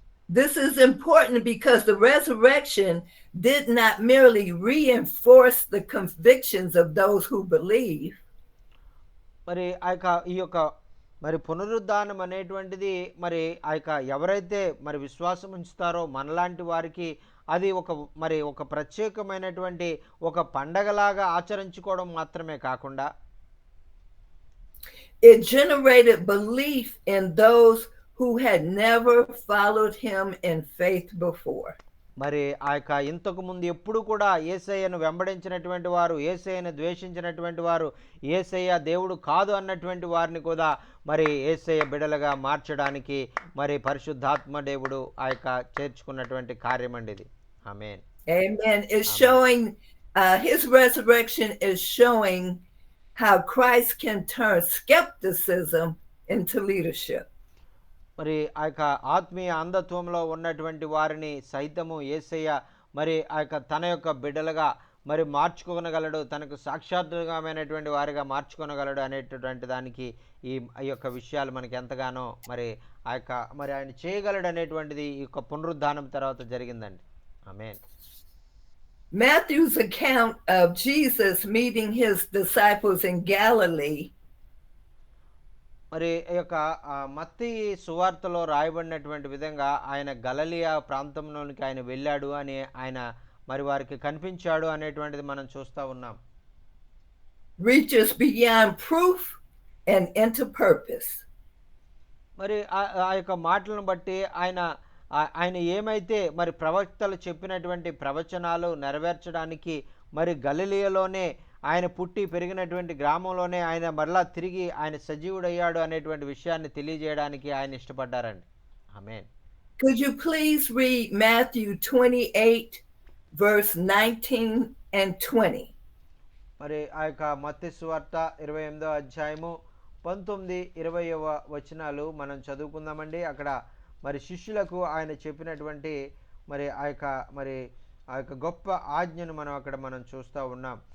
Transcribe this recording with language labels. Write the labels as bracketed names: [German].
[English] This is important because the resurrection did not merely reinforce the convictions of those who believe. [Telugu] మరి ఈ యొక్క మరి పునరుద్ధానం అనేటువంటిది మరి ఆ యొక్క ఎవరైతే మరి విశ్వాసం ఉంచుతారో మనలాంటి వారికి అది ఒక ప్రత్యేకమైనటువంటి ఒక పండగలాగా ఆచరించుకోవడం మాత్రమే కాకుండా [English] it generated belief in those who had never followed him in faith before. [Telugu] మరి ఆ యొక్క ఇంతకు ముందు ఎప్పుడు కూడా యేసయ్యను వెంబడించినటువంటి వారు, యేసయ్యను ద్వేషించినటువంటి వారు, యేసయ్య దేవుడు కాదు అన్నటువంటి వారిని కూడా మరి యేసయ్య బిడలుగా మార్చడానికి మరి పరిశుద్ధాత్మ దేవుడు ఆ యొక్క చేర్చుకున్నటువంటి కార్యం అండి ఇది. ఆమేన్. [English] Amen. It's showing his resurrection is showing how Christ can turn skepticism into leadership. [Telugu] మరి ఆ యొక్క ఆత్మీయ అంధత్వంలో ఉన్నటువంటి వారిని సైతము యేసయ్య మరి ఆ యొక్క తన యొక్క బిడ్డలుగా మరి మార్చుకోగలడు, తనకు సాక్షాత్తుగామైనటువంటి వారిగా మార్చుకోగలడు అనేటటువంటి దానికి ఈ యొక్క విషయాలు మనకి ఎంతగానో మరి ఆ యొక్క మరి ఆయన చేయగలడు అనేటువంటిది ఈ యొక్క పునరుద్ధానం తర్వాత జరిగిందండి. ఆమేన్. [English] Matthew's account of Jesus meeting his disciples in Galilee [Telugu] మరి ఈ యొక్క మత్తయి సువార్తలో రాయబడినటువంటి విధంగా ఆయన గలిలయ ప్రాంతంలోనికి ఆయన వెళ్ళాడు అని ఆయన మరి వారికి కనిపించాడు అనేటువంటిది మనం చూస్తూ ఉన్నాం. [English] reaches beyond proof and into purpose. [Telugu] మరి ఆ యొక్క మాటలను బట్టి ఆయన ఏమైతే మరి ప్రవక్తలు చెప్పినటువంటి ప్రవచనాలు నెరవేర్చడానికి మరి గలిలయలోనే ఆయన పుట్టి పెరిగినటువంటి గ్రామంలోనే ఆయన మరలా తిరిగి ఆయన సజీవుడయ్యాడు అనేటువంటి విషయాన్ని తెలియజేయడానికి ఆయన ఇష్టపడ్డారండి. ఆమేన్. [English] Could you please read Matthew 28 verse 19 and 20? [Telugu] మరి ఆ యొక్క మత్తయి సువార్త 28వ అధ్యాయము 19, 20వ వచనాలు మనం చదువుకుందామండి. అక్కడ మరి శిష్యులకు ఆయన చెప్పినటువంటి మరి ఆ యొక్క గొప్ప ఆజ్ఞను మనం చూస్తూ ఉన్నాం.